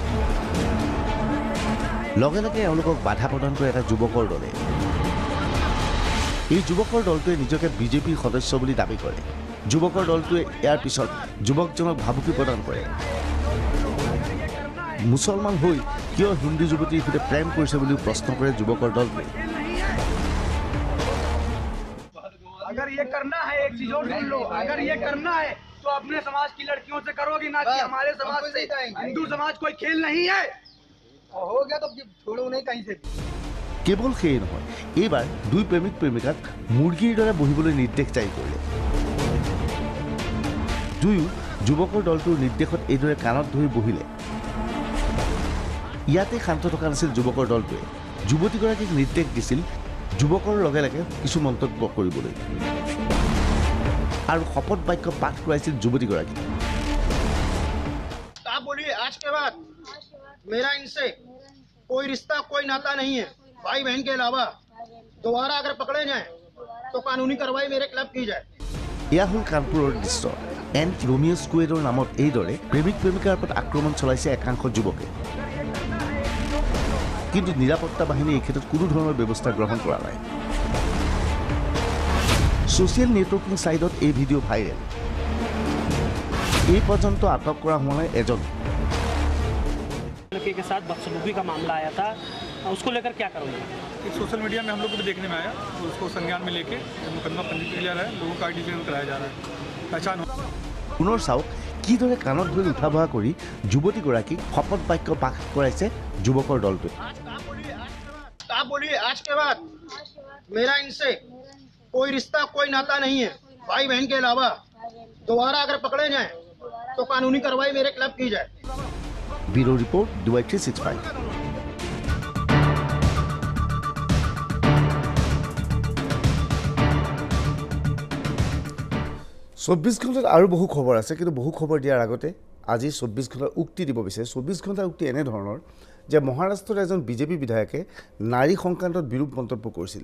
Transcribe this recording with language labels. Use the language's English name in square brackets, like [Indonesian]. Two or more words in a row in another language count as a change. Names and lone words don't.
[Assamese] লগে লগে এওঁলোকক বাধা প্ৰদান কৰে এটা যুৱকৰ দলে। এই যুৱকৰ দলটোৱে নিজকে বিজেপিৰ সদস্য বুলি দাবী কৰে। যুৱকৰ দলটোৱে ইয়াৰ পিছত যুৱকজনক ভাবুকি প্ৰদান কৰে। মুছলমান হৈ কিয় হিন্দু যুৱতীৰ সৈতে প্ৰেম কৰিছে বুলিও প্ৰশ্ন কৰে যুৱকৰ দলটোৱে। [Hindi] अगर ये करना है एक चीज और सुन लो, अगर ये करना है तो अपने समाज की लड़कियों से करोगी ना कि हमारे समाज से। हिंदू समाज कोई खेल नहीं है। हो गया तो छोड़ो नहीं कहीं से। [Assamese] কেৱল সেয়ে নহয়, এইবাৰ দুই প্ৰেমিক প্ৰেমিকাক মুৰ্গীৰ দৰে বহিবলৈ নিৰ্দেশ জাৰি কৰিলে। দুয়ো যুৱকৰ দলটোৰ নিৰ্দেশত এইদৰে কাণত ধৰি বহিলে। ইয়াতে শান্ত থকা নাছিল যুৱকৰ দলটোৱে। যুৱতীগৰাকীক নিৰ্দেশ দিছিল যুৱকৰ লগে লগে কিছু মন্তব্য কৰিবলৈ আৰু শপত বাক্য পাঠ কৰাইছিল যুৱতীগৰাকীক। [Hindi] आप बोलिए आज के बाद मेरा इनसे कोई रिश्ता कोई नाता नहीं है, भाई बहन के अलावा। दोबारा अगर पकड़े जाएं तो कानूनी कार्रवाई मेरे खिलाफ की जाए। [Assamese] এয়া হ'ল কানপুৰৰ দৃশ্য। এণ্ড ৰোমিঅ' স্কুৱেডৰ নামত এইদৰে প্ৰেমিক প্ৰেমিকাৰ ওপৰত আক্ৰমণ চলাইছে একাংশ যুৱকে। কিন্তু নিৰাপত্তা বাহিনীয়ে এই ক্ষেত্ৰত কোনো ধৰণৰ ব্যৱস্থা গ্ৰহণ কৰা নাই। [English] social networking site [Assamese] এই ভিডিঅ' ভাইৰেল। এই পৰ্যন্ত আটক কৰা হোৱা নাই এজন। [Hindi] के साथ बदसलूकी का मामला आया था, उसको लेकर क्या करोगे? एक [English] social media [Hindi] में हम लोग को भी देखने में आया, तो उसको संज्ञान में लेके मुकदमा पंजीकृत किया है, लोगों का आइडेंटिफिकेशन कराया जा रहा है, पहचान हो। [Assamese] পুনৰ চাওক কিদৰে কাণত ধৰি উঠা বহা কৰি যুৱতীগৰাকীক শপত বাক্য পাঠ কৰাইছে যুৱকৰ দলটোৱে। [Hindi] आप बोलिए आज के बाद मेरा इनसे कोई रिश्ता कोई नाता नहीं है, भाई बहन के अलावा। दोबारा अगर पकड़े जाएं तो कानूनी कार्रवाई मेरे खिलाफ की जाए। [English] bureau report DY365। [Assamese] চৌব্বিছ ঘণ্টাত আৰু বহু খবৰ আছে, কিন্তু বহু খবৰ দিয়াৰ আগতে আজি 24 ঘণ্টাৰ উক্তি দিব বিচাৰে। 24 ঘণ্টাৰ উক্তি এনেধৰণৰ যে মহাৰাষ্ট্ৰৰ এজন বিজেপি বিধায়কে নাৰী সংক্ৰান্তত বিৰূপ মন্তব্য কৰিছিল।